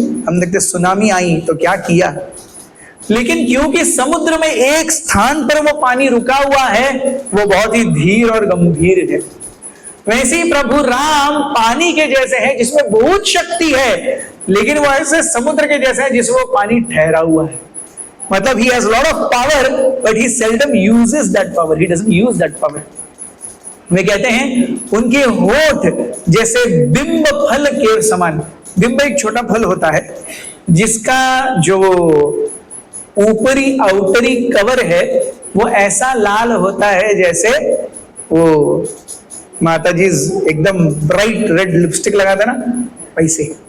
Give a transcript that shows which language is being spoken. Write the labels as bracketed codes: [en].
[hi] हम देखते सुनामी आई तो क्या किया, लेकिन क्योंकि समुद्र में एक स्थान पर वो पानी रुका हुआ है, वो बहुत ही धीर और गंभीर है। वैसे ही प्रभु राम पानी के जैसे हैं जिसमें बहुत शक्ति है, लेकिन वो ऐसे समुद्र के जैसे हैं जिसमें वो पानी ठहरा हुआ है। [en] मतलब he has lot of power but he seldom uses that power, he doesn't use that power। [hi] वे कहते हैं उनके होठ जैसे बिंब फल के समान। बिंब एक छोटा फल होता है जिसका जो ऊपरी आउटरी कवर है वो ऐसा लाल होता है जैसे वो माता जी एकदम [en] bright red lipstick [hi] लगाते ना, वैसे।